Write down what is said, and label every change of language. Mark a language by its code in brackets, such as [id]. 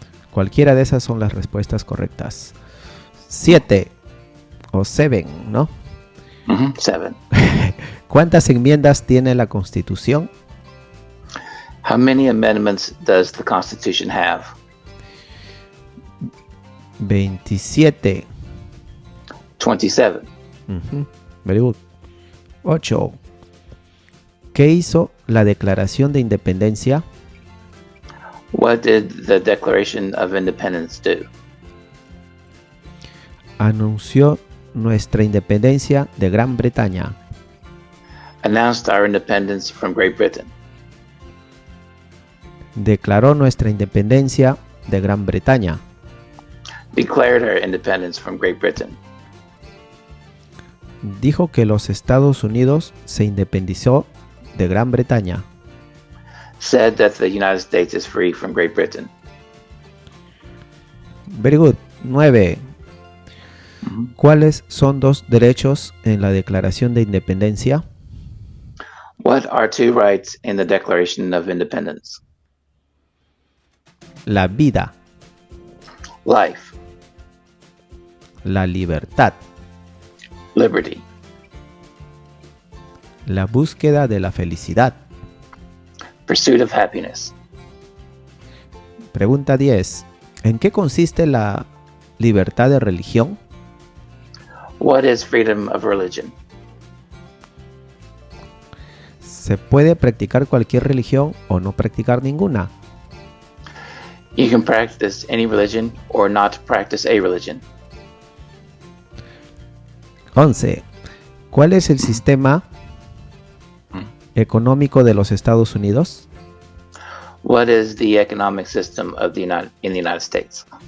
[es] Cualquiera de esas son las respuestas correctas. 7 o 7, ¿no? 7. ¿Cuántas enmiendas tiene la Constitución? [en] How many amendments does the Constitution have? 27. 27. Very good. 8. [es] ¿Qué hizo la Declaración de Independencia? [en] What did the Declaration of Independence do? [es] Anunció nuestra independencia de Gran Bretaña. [en] Announced our independence from Great Britain. [es] Declaró nuestra independencia de Gran Bretaña. [en] Declared our independence from Great Britain. [es] Dijo que los Estados Unidos se independizó de Gran Bretaña. [en] Said that the United States is free from Great Britain. Very good. 9. [es] ¿Cuáles son 2 derechos en la Declaración de Independencia? [en] What are two rights in the Declaration of Independence? [es] La vida, [en] Life, [es] la libertad, [en] liberty, [es] la búsqueda de la felicidad. [en] pursuit of happiness. [es] Pregunta 10. ¿En qué consiste la libertad de religión? [en] What is freedom of religion? [es] ¿Se puede practicar cualquier religión o no practicar ninguna? [en] You can practice any religion or not practice a religion. 11. [es] ¿Cuál es el sistema económico de los Estados Unidos? [en] What is the economic system of in the United States?